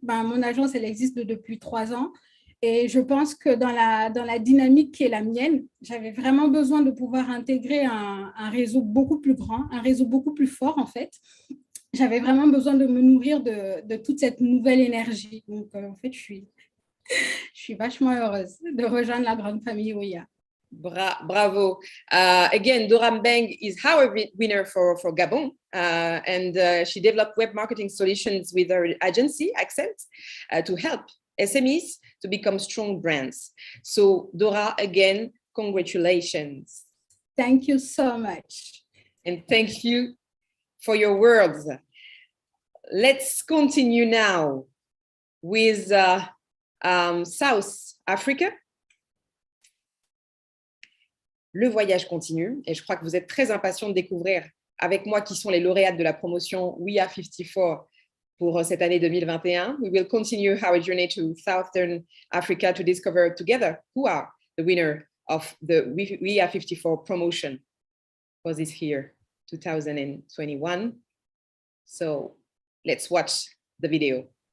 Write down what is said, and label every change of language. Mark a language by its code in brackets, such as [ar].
[fr] Mon agence, elle existe depuis 3 ans. Et je pense que dans la dynamique qui est la mienne, j'avais vraiment besoin de pouvoir intégrer un réseau beaucoup plus grand, un réseau beaucoup plus fort, en fait. J'avais vraiment besoin de me nourrir de toute cette nouvelle énergie. Donc, en fait, je suis vachement heureuse de rejoindre la grande famille Ouya. Bravo. [en] Again, Dora Mbeng is our winner for Gabon, and she developed web marketing solutions with her agency, Accent, to help SMEs to become strong brands. So, Dora, again, congratulations. Thank you so much. And thank you for your words. Let's continue now with South Africa. [fr] Le voyage continue et je crois que vous êtes très impatients de découvrir avec moi qui sont les lauréates de la promotion We Are 54 pour cette année 2021. [en] We will continue our journey to Southern Africa to discover together who are the winner of the We Are 54 promotion for this year, 2021. So let's watch the video.